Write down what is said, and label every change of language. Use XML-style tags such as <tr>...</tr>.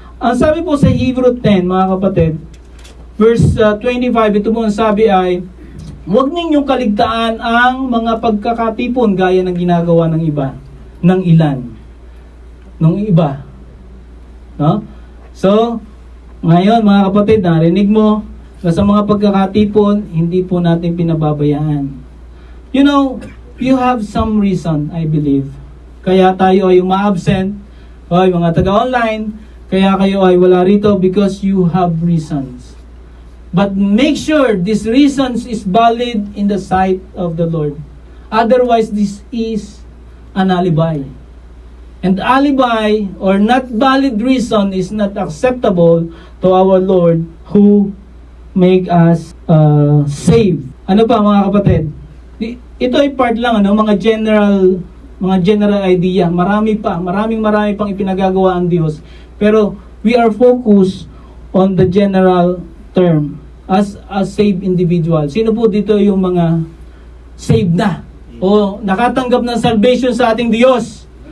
<tl>Ang sabi po sa Hebrew 10, mga kapatid, verse 25, ito mo ang sabi ay, huwag ninyong kaligtaan ang mga pagkakatipon gaya ng ginagawa ng iba, ng ilan, ng iba. No? So, ngayon mga kapatid, narinig mo na sa mga pagkakatipon, hindi po natin pinababayaan.</tl> <en>You know, you have some reason, I believe.</en> <tl>Kaya tayo ay uma-absent, o mga taga-online, kaya kayo ay wala rito</tl> <en>because you have reasons. But make sure this reasons is valid in the sight of the Lord. Otherwise, this is an alibi. And alibi or not valid reason is not acceptable to our Lord who make us save.</en> <tl>Ano pa mga kapatid? Ito ay part lang mga general idea. Marami pang ipinagagawa ang Diyos.</tl> <en>Pero we are focused on the general term as a saved individual.</en> <tl>Sino po dito yung mga saved na o nakatanggap ng salvation sa ating Diyos?</tl>